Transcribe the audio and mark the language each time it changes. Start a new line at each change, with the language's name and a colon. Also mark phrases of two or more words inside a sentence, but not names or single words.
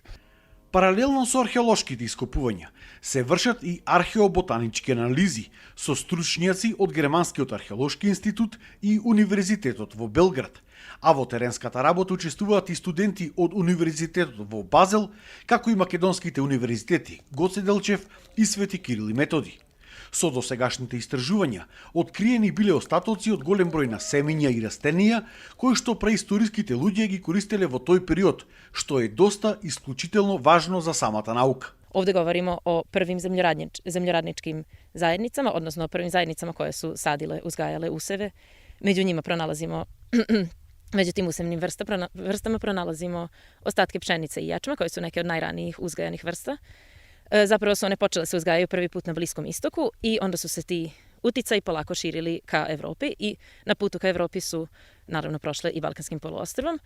Macedonian: Паралелно со археолошките ископувања се вршат и археоботанички анализи со стручњаци од Германскиот археолошки институт и Универзитетот во Белград, а во теренската работа учествуваат и студенти од Универзитетот во Базел, како и македонските универзитети Гоце Делчев и Свети Кирил и Методи. Со досегашните истражувања, откриени биле остатоци од голем број на семења и растенија, кои што преисториските луѓе ги користеле во тој период, што е доста исклучително важно за самата наука.
Serbian: Ovde govorimo o prvim zemljoradničkim zajednicama, odnosno o prvim zajednicama koje su sadile, uzgajale useve. Među njima pronalazimo, među tim usevnim vrstama pronalazimo ostatke pšenice i ječma, koje su neke od najranijih uzgajanih vrsta. Zapravo su one počele se uzgajaju prvi put na Bliskom istoku i onda su se ti uticaji polako širili ka Evropi i na putu ka Evropi su naravno prošle i Balkanskim poluostrvom.